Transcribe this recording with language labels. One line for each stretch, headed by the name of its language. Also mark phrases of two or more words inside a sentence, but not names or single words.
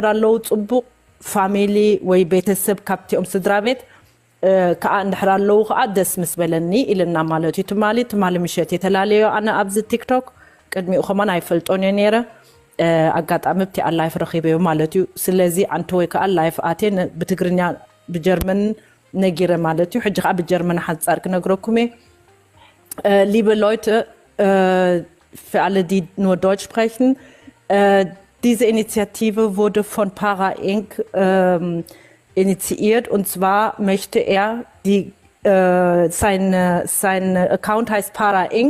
Tigrinya: ኣለዉ ፅቡቅ ፋሚሊ ወይ ቤተሰብ ካብቲኦም ስድራ ቤት ከዓ እንድሕር ኣለዉ ከዓ ደስ ምስ በለኒ ኢልና ማለት እዩ ትማሊ ምሸት የተላለዩ ኣነ ኣብዚ ቲክቶክ ቅድሚኡ ኸማን ኣይፈልጦን እየ ነይረ ኣጋጣሚ ብቲ ላይፍ ረኺበዮ ማለት እዩ ስለዚ ኣንተ ወይ ከዓ ላይፍ ኣቴ ብትግርኛ ብጀርመን ነጊረ ማለት እዩ ሕጂ ከዓ ብጀርመን ሓፃር ክነግረኩም እየ
German: liebe Leute für alle die nur Deutsch sprechen diese Initiative wurde von Para Inc. Initiiert und zwar möchte er sein Account heißt Para Inc.